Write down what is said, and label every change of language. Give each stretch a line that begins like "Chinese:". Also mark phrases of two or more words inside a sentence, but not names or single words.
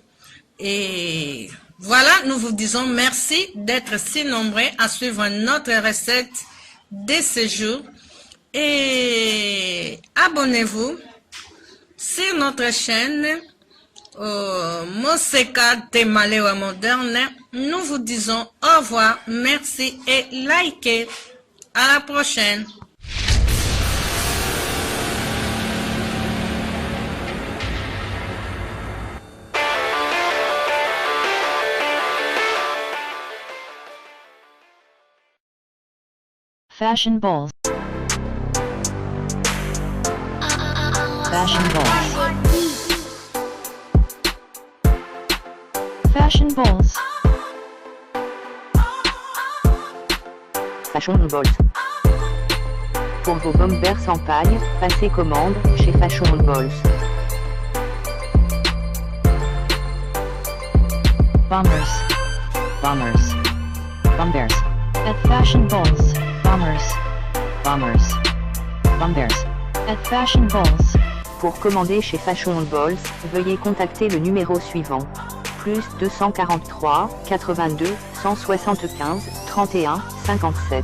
French: Et voilà, nous vous disons merci d'être si nombreux à suivre notre recette de ce jour. Et abonnez-vous sur notre chaîne Moseka Temalewa Moderne. Nous vous disons au revoir, merci et likez. À la prochaine. Fashion balls. Fashion balls. Fashion balls. Fashion balls. Pour vos bombers en paille, passez commande chez Fashion Balls. Bombers. Bombers. Bombers. At Fashion Balls. Bombers. Bombers. Bombers. At Fashion Balls. Pour commander chez Fashion Balls, veuillez contacter le numéro suivant. Plus 243 82 175 31 57.